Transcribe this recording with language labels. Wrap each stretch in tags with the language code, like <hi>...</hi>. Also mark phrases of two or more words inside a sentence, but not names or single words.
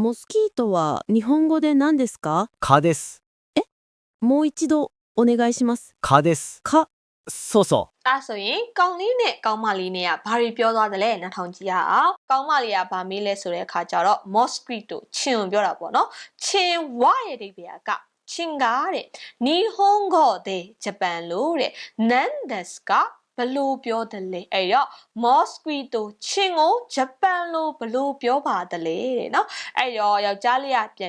<ja>モスキートは日本語で何ですか？蚊です。もう一度お願いします。蚊です。蚊。そうそ</ja> <my>အဲ့ဆိုရင်ကောင်းလေးနဲ့ကောင်းမလေးနဲ့ကဘာတွေပြောသွားတယ်လဲနားထောင်ကြည့်ရအောင်ကောင်းမလေးကဘာမေးလဲဆိုတဲ့အခါကျတော့ mosquito ချင်းကိုပြောတာပေါ့နော်ချင်းဝရဲ့အိဗယ်ကချင်းကတဲ့နီဟွန်ဂိုတဲ့ဂျပန်လို့တဲ့နန်ဒက်စ်ကဘလို့ပြောတယ်လဲအဲ့တော့ mosquito ချင်းကိုဂျပန်လို့ဘလို့ပြောပါတယ်လေတဲ့နော်အဲ့တော့ယောက်ျားလေးကပြန်</my>